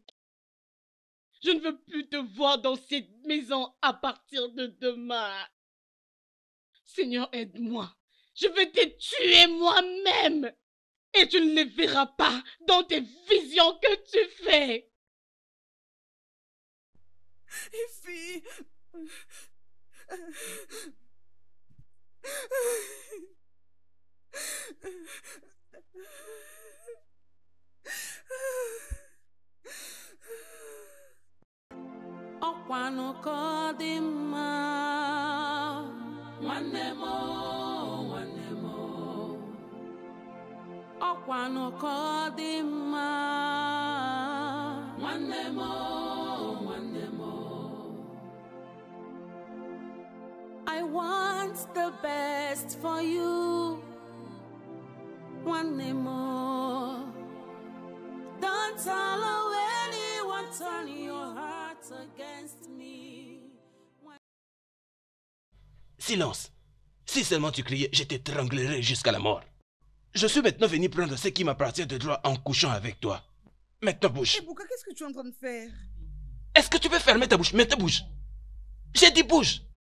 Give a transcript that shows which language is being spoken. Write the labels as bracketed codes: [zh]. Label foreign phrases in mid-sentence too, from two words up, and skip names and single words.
[fr] Je ne veux plus te voir dans cette maison à partir de demain. Seigneur, aide-moi. Je vais te tuer moi-même. Et tu ne les verras pas dans tes visions que tu fais. Ify. [ig] Ọkwanụ ka ọ dị mma, nwanne m, nwanne m. Ọkwanụ ka ọ dị mma, nwanne m, nwanne m. [en] I want the best for you, [ig] nwanne m. [en] Don't allow anyone turn your heart against me. Silence. [fr] Si seulement tu criais, je t'étranglerai jusqu'à la mort. Je suis maintenant venu prendre ce qui m'appartient de droit en couchant avec toi. Maintenant bouge. Ebuka, qu'est-ce que tu es en train de faire? Est-ce que tu peux fermer ta bouche? Maintenant bouge. J'ai dit bouge.